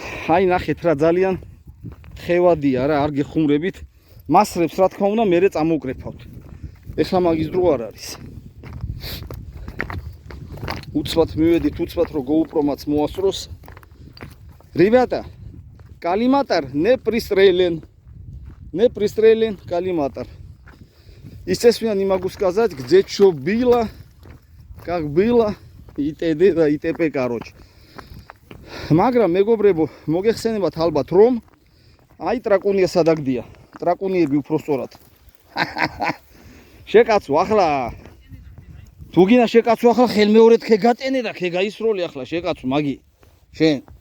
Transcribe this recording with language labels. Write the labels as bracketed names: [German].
[Georgian] აი ნახეთ რა ძალიან ხევადია რა, არ გეხუმრებით. მასრებს რა თქმა უნდა მერე წამოვკრეფავთ. ეხლა მაგის დრო არ არის. უცბად მივედით, უცბად რომ GoPro-მაც მოასწროს. [Russian] Ребята, коллиматор не пристрелен. Не пристрелен коллиматор. Естественно, не могу сказать, где что было, как было, и т.д. да и т.п. короче. [Georgian] მაგრამ მეგობრებო, მოგეხსენებათ ალბათ რომ აი ტრაკუნია სადაგდია. ტრაკუნიები უფრო სწორად. შეკაცო ახლა თუ გინდა შეკაცო ახლა ხელმეორედ ხე გატენე და ხე გაისროლე ახლა შეკაცო მაგი შენ